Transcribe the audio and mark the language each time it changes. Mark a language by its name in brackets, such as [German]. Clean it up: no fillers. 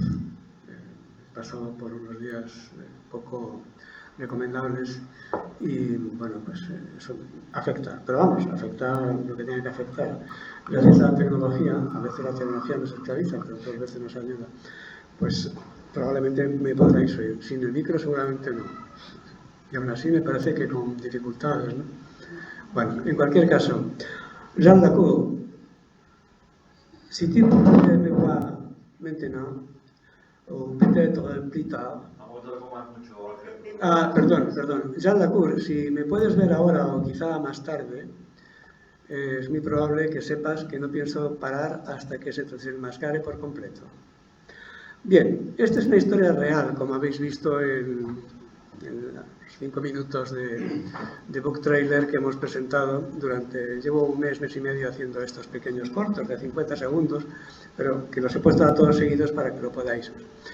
[Spanish] He pasado por unos días poco recomendables y, bueno, pues eso afecta. Pero vamos, afecta lo que tiene que afectar. Gracias a la tecnología, a veces la tecnología nos esclaviza, pero otras veces nos ayuda. Pues probablemente me podráis oír. Sin el micro seguramente no. Y aún así me parece que con dificultades, ¿no? Bueno, en cualquier caso, [French] Jean Lacour, si tu pouvais me voir maintenant, ou peut-être plus tard. [Spanish] Perdón. Jean Lacour, si me puedes ver ahora o quizá más tarde, es muy probable que sepas que no pienso parar hasta que se desenmascare por completo. Bien, esta es una historia real, como habéis visto en los 5 minutos de book trailer que hemos presentado llevo un mes y medio haciendo estos pequeños cortos de 50 segundos, pero que los he puesto a todos seguidos para que lo podáis ver.